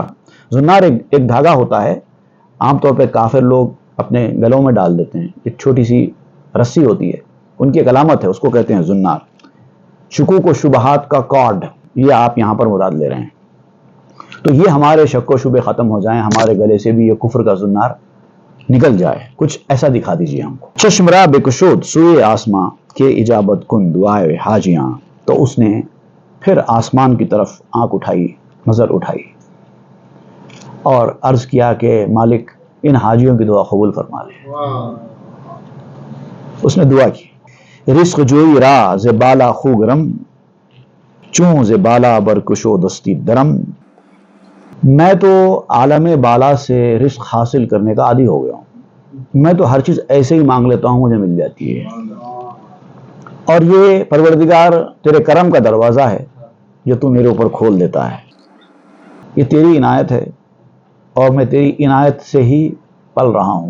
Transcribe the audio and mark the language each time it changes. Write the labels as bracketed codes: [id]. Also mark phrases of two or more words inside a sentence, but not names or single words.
[ur] زنار ایک دھاگا ہوتا ہے، عام طور پہ کافر لوگ اپنے گلوں میں ڈال دیتے ہیں، ایک چھوٹی سی رسی ہوتی ہے، ان کی ایک علامت ہے، اس کو کہتے ہیں زنار۔ شکوک و شبہات کا کارڈ، یہ آپ یہاں پر مراد لے رہے ہیں۔ تو یہ ہمارے شک و شبہ ختم ہو جائیں، ہمارے گلے سے بھی یہ کفر کا زنار نکل جائے، کچھ ایسا دکھا دیجئے ہم کو۔ [fa] چشم را بکشود سوئے آسماں کے اجابت کن دعائے حاجیاں۔ [ur] تو اس نے پھر آسمان کی طرف آنکھ اٹھائی، نظر اٹھائی، اور عرض کیا کہ مالک ان حاجیوں کی دعا قبول فرما لے۔ اس نے دعا کی، [fa] رزق جوئی را ز بالا خوگرم چون ز بالا برکشو دستی درم۔ [ur] میں تو عالم بالا سے رزق حاصل کرنے کا عادی ہو گیا ہوں، میں تو ہر چیز ایسے ہی مانگ لیتا ہوں، مجھے مل جاتی ہے، اور یہ پروردگار تیرے کرم کا دروازہ ہے جو تو میرے اوپر کھول دیتا ہے، یہ تیری عنایت ہے، اور میں تیری عنایت سے ہی پل رہا ہوں۔